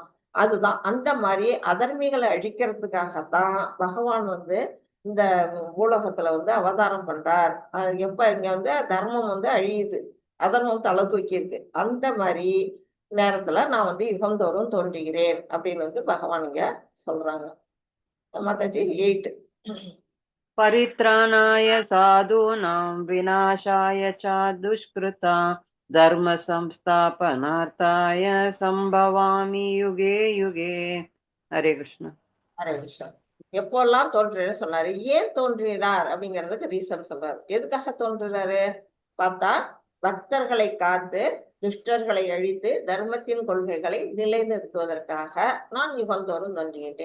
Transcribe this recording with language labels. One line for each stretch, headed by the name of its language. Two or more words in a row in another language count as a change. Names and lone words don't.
Tamil: அதுதான் அந்த மாதிரி அதர்மிகளை அழிக்கிறதுக்காகத்தான் பகவான் வந்து இந்த பூலோகத்துல வந்து அவதாரம் பண்றார். எப்ப இங்க வந்து தர்மம் வந்து அழியுது, அதர்மம் தலை தூக்கி இருக்கு, அந்த மாதிரி நேரத்துல நான் வந்து யுகந்தோறும் தோன்றுகிறேன் அப்படின்னு வந்து பகவான் இங்க சொல்றாங்க. மாதாஜி 8.
Sanskrit: परित्राणाय साधूनां विनाशाय च दुष्कृता धर्म संस्थापनार्थाय संभवामि युगे युगे. हरे कृष्ण. हरे कृष्ण.
Tamil: எப்போல்லாம் தோன்றுறேன்னு சொன்னாரு. ஏன் தோன்றினார் அப்படிங்கிறதுக்கு ரீசன் சொல்றாரு. எதுக்காக தோன்றுறாரு பார்த்தா, பக்தர்களை காத்து துஷ்டர்களை அழித்து தர்மத்தின் கொள்கைகளை நிலைநிறுத்துவதற்காக நான் யுகந்தோறும் தோன்றுகின்றேன்.